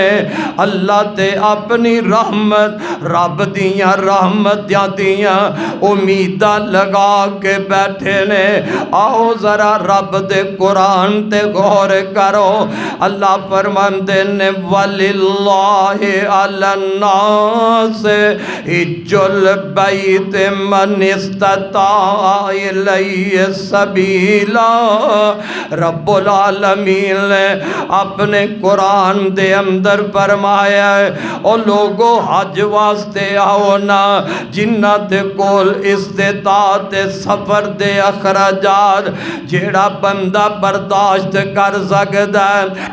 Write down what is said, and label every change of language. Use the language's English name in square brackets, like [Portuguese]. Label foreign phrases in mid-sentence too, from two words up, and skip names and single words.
[Punjabi] اللہ تے اپنی رحمت، رب دیاں رحمتاں دیاں امیداں لگا کے بیٹھے نے. آؤ ذرا رب دے قرآن تے غور کرو. اللہ فرماندے نے [Arabic] ولله على الناس حج البيت من استطاع إليه سبيلا. [Punjabi] رب العالمین نے اپنے قرآن دے اندر فرمایا او لوگو حج واسطے آؤ نا جنہاں دے کول استطاعت سفر دے اخراجات جیہڑا بندہ برداشت کر سکدا ہے.